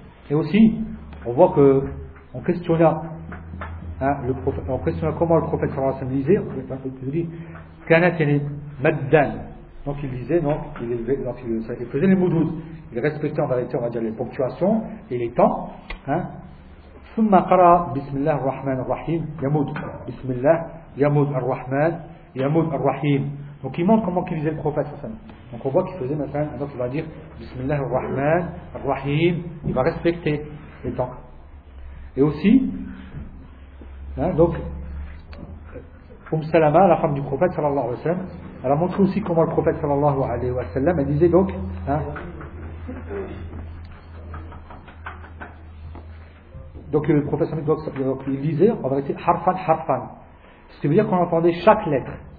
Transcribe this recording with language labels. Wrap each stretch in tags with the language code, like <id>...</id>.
<fr>Et aussi, on voit que on questionna, hein, le prophète, on questionna comment le prophète sallallahu alayhi wa sallam lisait, il dit, kanatini maddan. Donc il lisait, donc il faisait les moudouz, il respectait en vérité, on va dire, les ponctuations et les temps, hein.</fr> <ar>ثم قرأ بسم الله الرحمن الرحيم يمود بسم الله يمود الرحمن يمود الرحيم.</ar> <fr>Donc il montre comment il faisait le prophète sallallahu alayhi wa sallam. Donc on voit qu'il faisait maintenant, donc il va dire</fr> <ar>بسم الله الرحمن الرحيم,</ar> <fr>il va respecter les temps. Et aussi, hein, donc Salama, la femme du prophète sallallahu alayhi wa sallam, elle a montré aussi comment le prophète sallallahu alayhi wa sallam, elle disait donc, hein, donc le professeur Mikdok, il lisait en vérité harfan harfan, ce qui veut dire qu'on entendait chaque lettre.</fr>